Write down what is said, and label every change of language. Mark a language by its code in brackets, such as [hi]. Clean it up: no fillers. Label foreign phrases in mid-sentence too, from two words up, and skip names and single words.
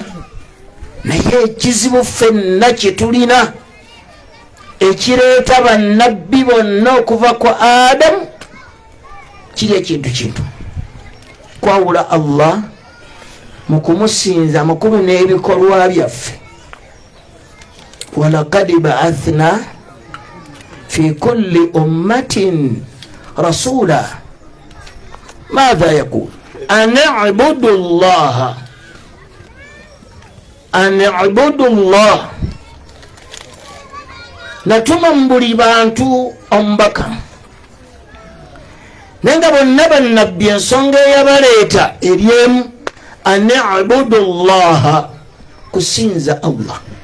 [lg] Naye ekizibu ffenna kye tulina ekireeta bannabbi bonna okuva ku Adamu kiri ekintu kwawula Allah mu kumusinza amakulu n'ebikolwa byaffe. [ar] ولقد بعثنا في كل أمة رسولا ماذا يقول أن اعبدوا الله [lg] natuma mu buli bantu omubaka, naye nga bonna bannabbi ensonga eyabaleeta eryemu [ar] أن اعبدوا الله, [lg] kusinza Allah,